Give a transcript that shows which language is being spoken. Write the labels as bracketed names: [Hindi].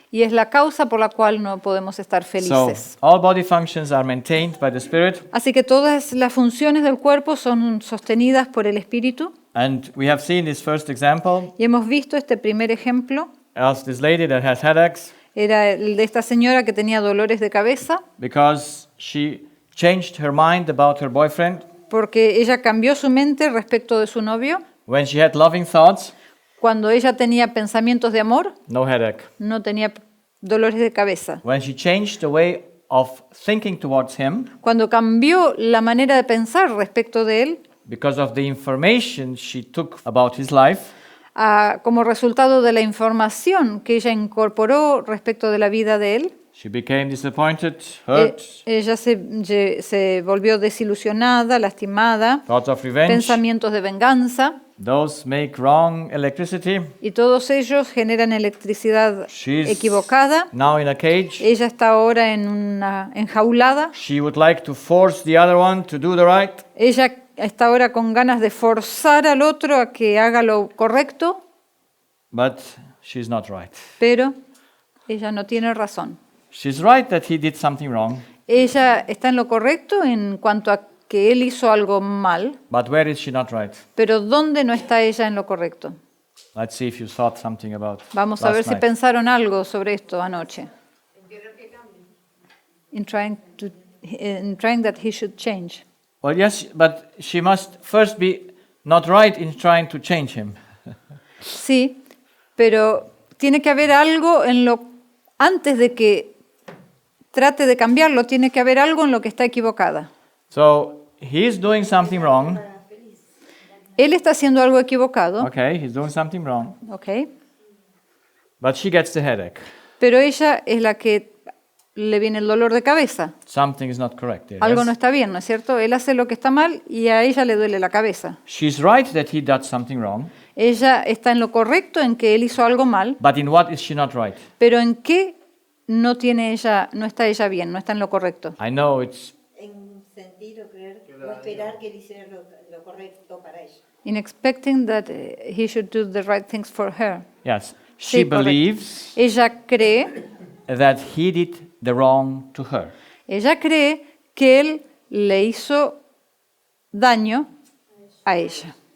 [Spanish] y es la causa por la cual no podemos estar [English] So [Spanish] felices. [English] all body functions are maintained by the Spirit. [Spanish] Así que todas las funciones del cuerpo son sostenidas por el espíritu [English] And we have seen this first example [Spanish] y hemos visto este primer ejemplo. [English] as this lady that has headaches [Spanish] Era el de esta señora que tenía dolores de cabeza [English] because she changed her mind about her boyfriend. [Spanish] porque ella cambió su mente respecto de su novio. [English] When she had loving thoughts, [Spanish] Cuando ella tenía pensamientos de amor, [English] no headache. [Spanish] no tenía dolores de cabeza. [English] When she changed the way of thinking towards him [Spanish] Cuando cambió la manera de pensar respecto de él, [English] because of the information she took about his life, [Spanish] como resultado de la información que ella incorporó respecto de la vida de él, [English] she became disappointed, hurt, [Spanish] ella se volvió desilusionada, lastimada, [English] thoughts of revenge. [Spanish] pensamientos de venganza. [English] Those make wrong electricity. [Spanish] Y todos ellos generan electricidad [English] She's [Spanish] equivocada. [English] now in a cage. [Spanish] Ella está ahora en una enjaulada. [English] She would like to force the other one to do the right. [Spanish] Ella está ahora con ganas de forzar al otro a que haga lo correcto, [English] But she's not right. [Spanish] pero ella no tiene razón. [English] She's right that he did something wrong. [Spanish] Ella está en lo correcto en cuanto a que él hizo algo mal, [English] But where is she not right? [Spanish] pero ¿dónde no está ella en lo correcto? [English] Let's see if you thought something about [Spanish] Vamos a [English] last [Spanish] ver si [English] night. [Spanish] pensaron algo sobre esto anoche. [English] In trying that he should change. Well, yes, but she must first be not right in trying to change him. [Spanish] Sí, pero tiene que haber algo en lo antes de que trate de cambiarlo, tiene que haber algo en lo que está equivocada. [English] So he's doing something wrong. [Spanish] Él está haciendo algo equivocado, [English] Okay, he's doing something wrong. [Spanish] ¿ok? [English] But she gets the headache. [Spanish] Pero ella es la que le viene el dolor de cabeza. [English] Something is not correct there. [Spanish] Algo [English] yes? [Spanish] no está bien, ¿no es cierto? Él hace lo que está mal y a ella le duele la cabeza. [English] She's right that he did something wrong. [Spanish] Ella está en lo correcto en que él hizo algo mal, [English] But in what is she not right? [Spanish] pero en qué no está ella bien, no está en lo correcto. [English] I know it's [Spanish] En sentido creer o esperar que él hiciera lo correcto para ella. [English] In expecting that he should do the right things for her. yes. She [Spanish] Sí, correcto. [English] believes [Spanish] Ella cree [English] that he did the wrong to her. [Spanish] que él le hizo daño a ella.